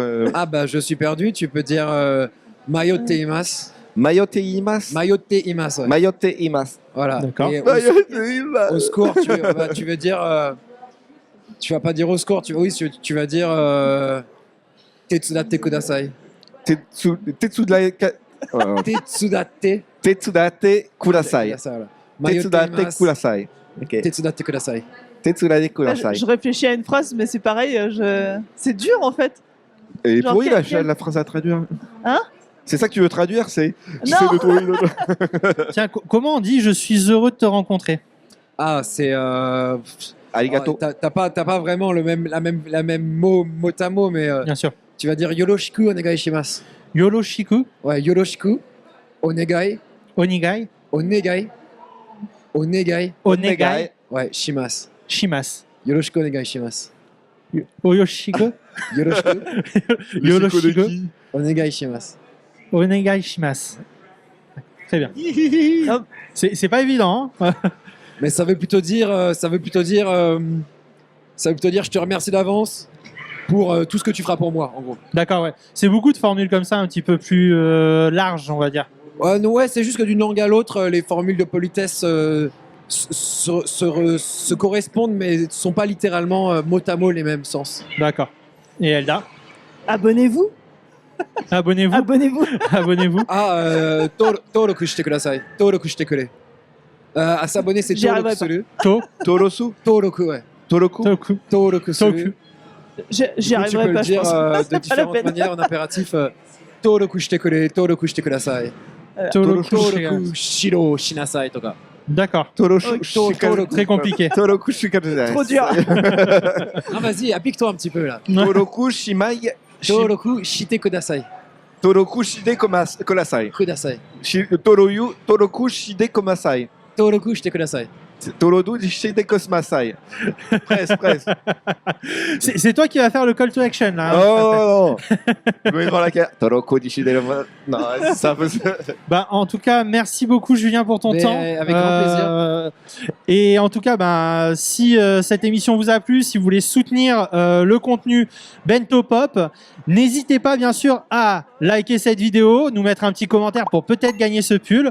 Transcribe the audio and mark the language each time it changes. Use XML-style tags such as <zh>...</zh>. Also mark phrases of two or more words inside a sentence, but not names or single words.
<fr>Ah bah je suis perdu, tu peux dire</fr> <ja>迷っています. 迷っています. 迷っています, ouais. 迷っています.</ja> <fr>Voilà. D'accord. Et</fr> <ja>迷っています.</ja> <fr>au secours, tu veux dire... tu vas pas dire au secours, tu vas dire...</fr> <ja>手伝ってください. Tetsudate Tetsudate kudasai.</ja> <fr>voilà. Mayotte</fr> <ja>Tetsudate imas. kudasai. Ok. 手伝ってください. Tetsudate</ja> <fr>Là,</fr> <ja>kudasai.</ja> <fr>je réfléchis à une phrase, mais c'est pareil, c'est dur en fait. Et Genre, pourri quel- la phrase à traduire. Hein? C'est ça que tu veux traduire, c'est. Non. J'essaie de trouver une autre. Tiens, comment on dit je suis heureux de te rencontrer? Ah, c'est...</fr> <ja>Arigato.</ja> <fr>T'as pas vraiment la même mot à mot, mais Bien sûr. tu vas dire</fr> <ja>よろしくお願いします. Yoroshiku, Ouais, よろしくお願い, Onigai, onegai, Onegai, ouais, shimasu. Shimasu. よろしくお願いします. Oyoshiku, Yoroshiku Yoroshiku, お願いします. お願いします.</ja> <fr>Très bien. C'est pas évident, hein. Mais ça veut plutôt dire, je te remercie d'avance pour tout ce que tu feras pour moi, en gros. D'accord, ouais. C'est beaucoup de formules comme ça, un petit peu plus larges, on va dire. Non, ouais, c'est juste que d'une langue à l'autre, les formules de politesse se correspondent, mais ne sont pas littéralement mot à mot les mêmes sens. D'accord. Et Elda, Abonnez-vous. abonnez-vous. Abonnez-vous. Abonnez-vous.</fr> <ja>Ah, 登録してください. 登録してくれ.</ja> <fr>À s'abonner, c'est J'y</fr> <ja>toroku</ja> <fr>arriverai pas.</fr> <ja>suru. Torosu. Toroku, ouais. Toroku. Toku. 登録する. Toku.</ja> <fr>J'y Tu peux arriverai le pas, je dire pense. de C'est pas la différentes peine. manières en impératif.</fr> <ja>登録してくれ、登録してください. Toroku. 登録しろ しなさい とか.</ja> <fr>D'accord.</fr> <ja>Toroku.</ja> <fr>Très compliqué.</fr> <ja>登録 しかざい.</ja> <fr>Trop dur. Ah, vas-y, applique-toi un petit peu là.</fr> <ja>登録しまい. 登録してください. 登録 しで こまさい. Kudasai. 登録 しで こまさい. 登録してください. とろづ しで こすまさい. Presque.</ja> <fr>C'est toi qui vas faire le</fr> <en>call to action,</en> <fr>là. hein. Oh je me mets devant la carte.</fr> <ja>登録 しで</ja> <fr>non, c'est un peu ça. Bah, en tout cas, merci beaucoup, Julien, pour ton Mais temps. avec grand plaisir. Et en tout cas, bah, si cette émission vous a plu, si vous voulez soutenir le contenu Bento Pop, n'hésitez pas, bien sûr, à liker cette vidéo, nous mettre un petit commentaire pour peut-être gagner ce pull.</fr>